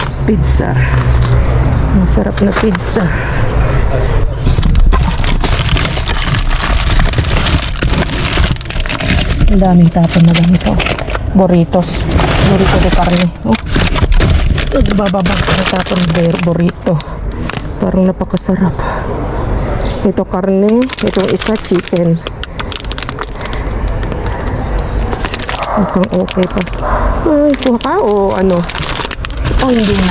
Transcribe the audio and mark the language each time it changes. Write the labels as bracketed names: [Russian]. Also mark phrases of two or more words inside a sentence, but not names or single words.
[Filipino] pizza. Masarap na pizza. Ang daming tapon na ganito. [Spanish] Burritos. Burrito de carne. [Filipino] Oh. Nagbababag na tapon burrito. Parang napakasarap. Ito karne. Itong isa chicken. Mukhang okay pa. Ay, kuha ka o ano? Oh, hindi na.